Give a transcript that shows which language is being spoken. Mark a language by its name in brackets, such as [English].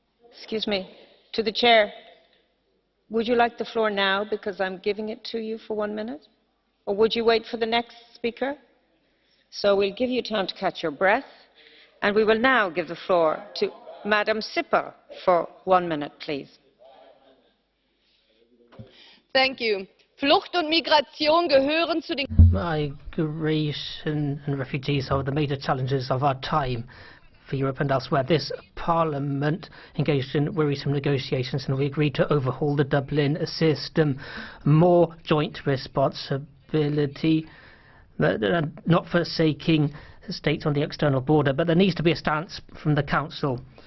[English] Excuse me, to the chair. Would you like the floor now because I'm giving it to you for 1 minute? Or would you wait for the next speaker? So we'll give you time to catch your breath, and we will now give the floor to Madam Sippel for 1 minute, please. Thank you. [German] Flucht und Migration gehören zu den... [English] Migration and refugees are the major challenges of our time for Europe and elsewhere. This Parliament engaged in worrisome negotiations, and we agreed to overhaul the Dublin system, more joint responsibility, not forsaking states on the external border, but there needs to be a stance from the Council.